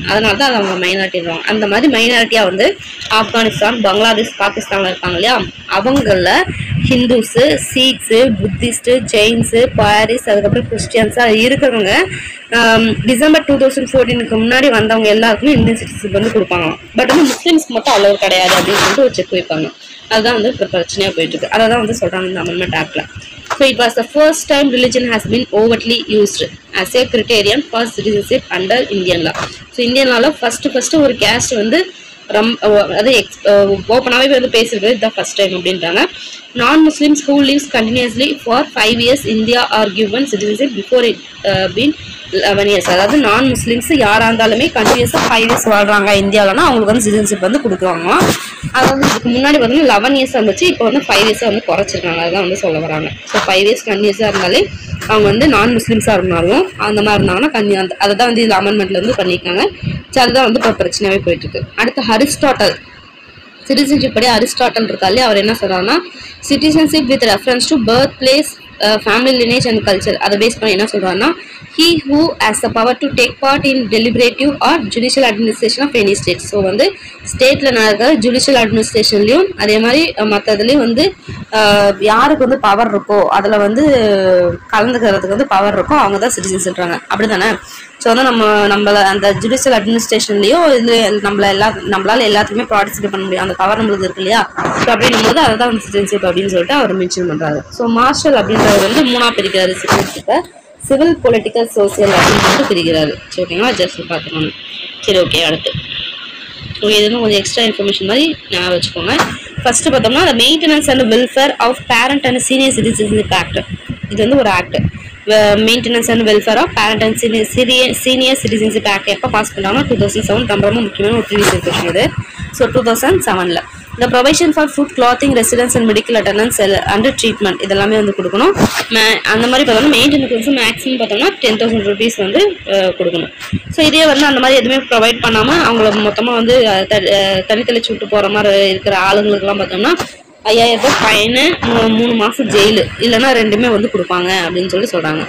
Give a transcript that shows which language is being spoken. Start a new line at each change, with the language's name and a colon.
Tamil: அதனால தான் அது அவங்க மைனாரிட்டின்றாங்க. அந்த மாதிரி மைனாரிட்டியாக வந்து ஆப்கானிஸ்தான், பங்களாதேஷ், பாகிஸ்தானில் இருக்காங்க இல்லையா, அவங்கள ஹிந்துஸு, சீக்ஸு, புத்திஸ்ட்டு, ஜெயின்ஸு, பாரிஸ், அதுக்கப்புறம் கிறிஸ்டியன்ஸாக இருக்கிறவங்க டிசம்பர் 2014 முன்னாடி வந்தவங்க எல்லாருக்குமே இந்தியன் சிட்டிசன்ஷிப் வந்து கொடுப்பாங்க. பட் வந்து முஸ்லீம்ஸ்க்கு மட்டும் அவ்வளோ கிடையாது அப்படின்னு சொல்லிட்டு ஒரு செக் வைப்பாங்க. அதுதான் வந்து இப்போ பிரச்சனையாக போயிட்டு இருக்கு. அதை தான் வந்து சொல்கிறாங்க இந்த அமெண்ட்மெண்ட் ஆக்டில்.
English: So it was the first time religion has been overtly used as a criterion for citizenship under Indian law. So Indian law first
Tamil: ஒரு caste வந்து அது ஓப்பனாகவே வந்து பேசுறது
English: the first time
Tamil: அப்படின்றாங்க.
English: Non-Muslims who lives continuously for 5 years India are given citizenship before it been 11 years.
Tamil: அதாவது நான் Muslims யாராக இருந்தாலுமே கண்டினியூஸாக 5 years வாழ்றாங்க இந்தியாவில்னா அவங்களுக்கு வந்து சிட்டிசன்ஷிப் வந்து கொடுக்குறாங்க. அது வந்து இதுக்கு முன்னாடி வந்து 11 years இருந்துச்சு, இப்போ வந்து 5 years வந்து குறைச்சிருக்காங்க. அதுதான் வந்து சொல்ல வராங்க. ஸோ 5 years கண்டினியூஸாக இருந்தாலே அவங்க வந்து நான் முஸ்லிம்ஸாக இருந்தாலும் அந்த மாதிரி இருந்தாங்கன்னா அதை தான் வந்து இதில் அமெண்ட்மெண்ட்ல வந்து பண்ணியிருக்காங்க. ஸோ அதுதான் வந்து இப்போ பிரச்சனையாகவே போயிட்டு இருக்கு. அடுத்து அரிஸ்டாட்டல் சிட்டிசன்ஷிப் படி அரிஸ்டாட்டல் இருக்காலே அவர் என்ன சொல்றாருன்னா citizenship with reference to birth place, family lineage and culture. அதை பேஸ் பண்ணி என்ன சொல்றாருன்னா
English: he who has the power to take part in deliberative or judicial administration of any state.
Tamil: So வந்து ஸ்டேட்டில் நடக்கிற ஜுடிஷியல் அட்மினிஸ்ட்ரேஷன்லையும் அதே மாதிரி மற்றதுலேயும் வந்து யாருக்கு வந்து பவர் இருக்கோ அதில் வந்து கலந்துக்கிறதுக்கு வந்து பவர் இருக்கோ அவங்க தான் சிட்டிசன்ஸ்ன்றாங்க. அப்படி தானே? ஸோ வந்து நம்மளை அந்த ஜுடிஷியல் அட்மினிஸ்ட்ரேஷன்லேயோ இது நம்மளால எல்லாத்துக்குமே பார்ட்டிசிபேட் பண்ண முடியும், அந்த பவர் நம்மளுக்கு இருக்கு இல்லையா? ஸோ அப்படின்னும் போது அதை தான் வந்து சிட்டிசன்ஷிப் அப்படின்னு சொல்லிட்டு அவர் மென்ஷன் பண்ணுறாரு. ஸோ மார்ஷல் அப்படின்றவர் வந்து 3ஆக பிரிக்கிறாரு சிட்டிசன்ஷிப்பை. சிவில், பொலிட்டிக்கல், சோசியல் அப்படின்னு சொல்லிட்டு பிரிக்கிறாரு. சரி ஓகேங்களா? ஜஸ்ட் பார்த்துக்கணும். சரி ஓகே. அடுத்து ஓகே, இது வந்து கொஞ்சம் எக்ஸ்ட்ரா இன்ஃபர்மேஷன் மாதிரி ஞாபகம் வச்சுக்கோங்க. ஃபர்ஸ்ட் பார்த்தோம்னா
English: the Maintenance and Welfare of Parent and Senior Citizenship Act.
Tamil: இது வந்து ஒரு act. Maintenance and welfare of parent and senior citizenship act எப்போ பாஸ் பண்ணாங்கன்னா 2007. ரொம்ப முக்கியமான ஒரு ப்ரீவியஸ் இன்ஃபர்மேஷன் இது.
English: so 2007 the provision for food, clothing, residence and medical attendance and treatment
Tamil: இதெல்லாமே வந்து கொடுக்கணும். அந்த மாதிரி பார்த்தோம்னா மெயின்டெனன்ஸ் மேக்ஸிமம் பார்த்தோம்னா 10,000 rupees வந்து கொடுக்கணும். ஸோ இதே வந்து அந்த மாதிரி எதுவுமே ப்ரொவைட் பண்ணாமல் அவங்கள மொத்தமாக வந்து தனித்தளிச்சு விட்டு போகிற மாதிரி இருக்கிற ஆளுங்களுக்குலாம் பார்த்தோம்னா 5000 ரூபாய் ஃபைனு, 3 மாதம் ஜெயிலு, இல்லைன்னா 2மே வந்து கொடுப்பாங்க அப்படின்னு சொல்லி சொல்கிறாங்க.